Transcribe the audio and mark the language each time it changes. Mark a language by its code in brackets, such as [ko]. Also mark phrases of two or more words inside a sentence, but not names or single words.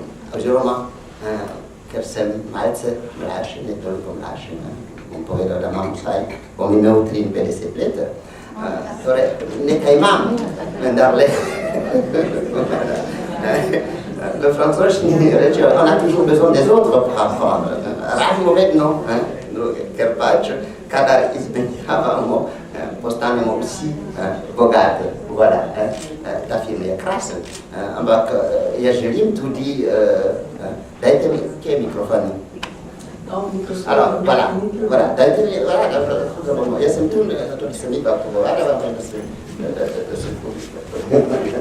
[sl] Oziroma, ker sem malce mlajši, ne toliko mlajši, bom povedal, da imam vsaj, bom imel 53 let. Torej, nekaj imam, vendar le. V francoščini rečejo, [fr] on a toujours besoin des autres pour apprendre. [sl] Rabimo vedno druge, ker pač, kadar izmenjavamo, postanemo vsi bogati. Ta film je krasen, ampak jaz želim tudi, dajte mi, kje je mikrofon? Dajte mi, jaz sem tu, zato sem mi pa pogovarjala, da se povišla.